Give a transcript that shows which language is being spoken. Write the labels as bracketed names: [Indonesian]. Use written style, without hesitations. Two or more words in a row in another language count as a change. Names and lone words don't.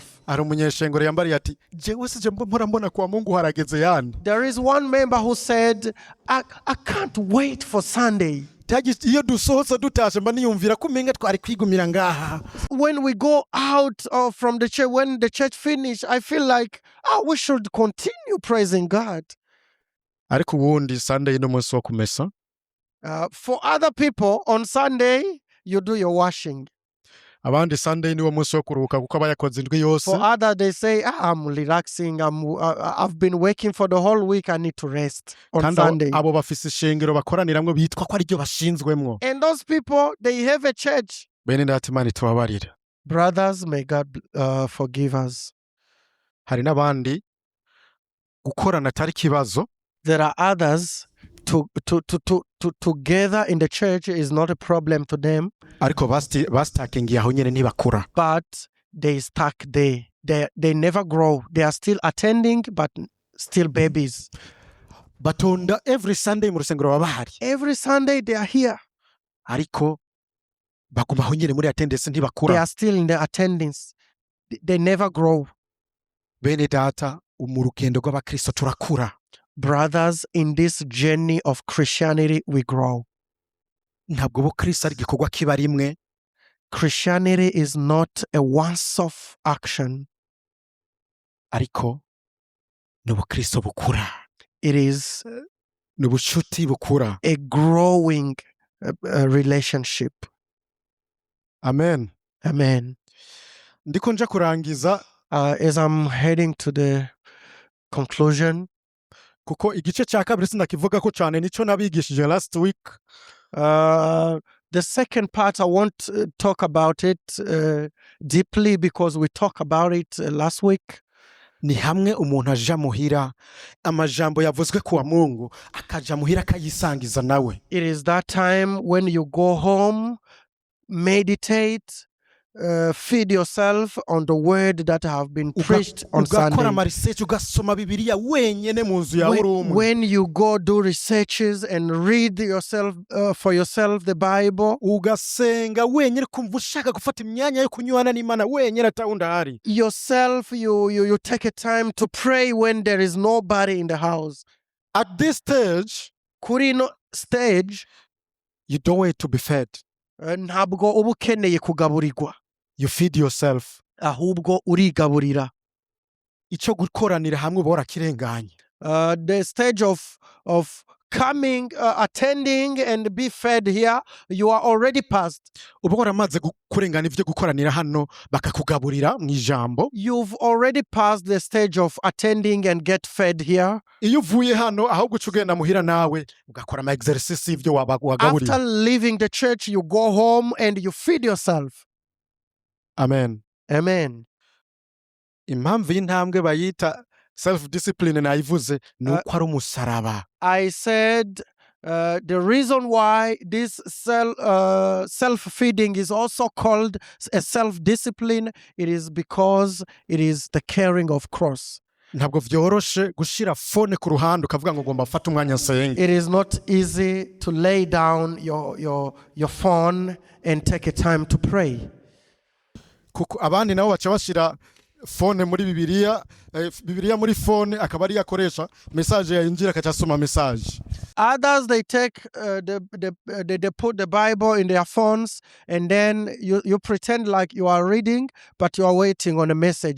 [Rundi] Ari umunyeshengero yambariye ati jewe sije mpora mbona [Swahili] kwa Mungu [Rundi] harageze yani. [English] There is one member who said, I can't wait for Sunday. [Rundi] Iyo dusohotse dutashe mba niyumvira ko umenga twari kwigumira ngaha. [English] When we go out from the church, when the church finish, I feel like we should continue praising God. [Rundi] Ariko ubundi Sunday no munsi wo kumesa. [English] For other people, on Sunday, you do your washing. [Rundi] Abandi Sunday niwo munsi wo kuruhuka kuko abayakoze indwi yose. [English] For others, they say, I'm relaxing. I've been working for the whole week. I need to rest on Sunday. [Rundi] Abo bafise ishengero bakoraniramwe bitwa ko ari ryo bashinzwemwo. [English] And those people, they have a church. [Rundi] Bene data Imana itubabarire. [English] Brothers, may God forgive us. [Rundi] Hari n'abandi gukorana atari kibazo. [English] There are others to gather in the church is not a problem to them. [Rundi] Ariko bastakingiye aho nyene ntibakura. [English] But they stuck there. They never grow. They are still attending, but still babies. [Rundi] Batonda [English] every Sunday [Rundi] mu rusengero baba bahari. [English] Every Sunday they are here. [Rundi] Ariko baguma aho nyene muri attendance ntibakura. [English] They are still in the attendance. They never grow. [Rundi] Bene data mu rugendo rw'abakristo turakura. [English] Brothers, in this journey of Christianity, we grow. [Rundi] ntabwo ubukristo ari igikorwa kiba rimwe, [English] Christianity is not a once-off action. [Rundi] ariko ni ubukristo bukura, [English] It is [Rundi] ni ubucuti bukura. [English] a growing relationship. Amen. Amen. [Rundi] Ndiko nja kurangiza [English] As I'm heading to the conclusion, [Rundi] kuko igice cya kabiri sinakivuga ko cyane nico nabigishije [English] last week. the second part I want to talk about it deeply because we talked about it last week. [Rundi] Ni hamwe umuntu aja muhira amajambo yavuzwe [Swahili] kuwa Mungu [Rundi] akaja muhira akayisangiza nawe. [English] It is that time when you go home, meditate, feed yourself on the word that have been preached on [Rundi] ugakora [English] Sunday. [Rundi] amaresearch ugasoma Bibiliya wenyene mu nzu yawe uri umwe. [English] When you go do researches and read yourself for yourself the Bible, [Rundi] ugasenga wenyene kumva ushaka gufata imyanya yo kunywana n'Imana wenyene atawundahari. [English] yourself, you take a time to pray when there is nobody in the house. At this stage, [Rundi] Kuri ino stage, [English] you don't wait to be fed. [Rundi] ntabwo uba ukeneye kugaburirwa, [English] You feed yourself. [Rundi] ahubwo urigaburira. Ico gukoranira hamwe uba warakirenganye. [English] The stage of coming, attending and be fed here, you are already past. [Rundi] Uba waramaze kurengana ivyo gukoranira hano bakakugaburira mu ijambo. [English] You've already passed the stage of attending and get fed here. [Rundi] Iyo uvuye hano aho guca ugenda muhira nawe ugakora ama exercice y'ivyo wagaburiye. [English] After leaving the church, you go home and you feed yourself. Amen. Amen. [Rundi] Impamvu y'intambwe bayita [English] self discipline [Rundi] nayivuze ni uko ari umusaraba. [English] I said the reason why this self-feeding is also called a self-discipline, it is because it is the carrying of cross. [Rundi] Ntabwo vyoroshe gushira phone ku ruhande ukavuga ngo ngomba gufata umwanya nsenge. [English] It is not easy to lay down your phone and take a time to pray. [Rundi] Kuko abandi nabo baca bashira phone muri Bibiliya, Bibiliya muri phone akaba ari yakoresha message yinjira akacasoma message. [English] Others, they take they put the Bible in their phones and then you pretend like you are reading, but you are waiting on a message.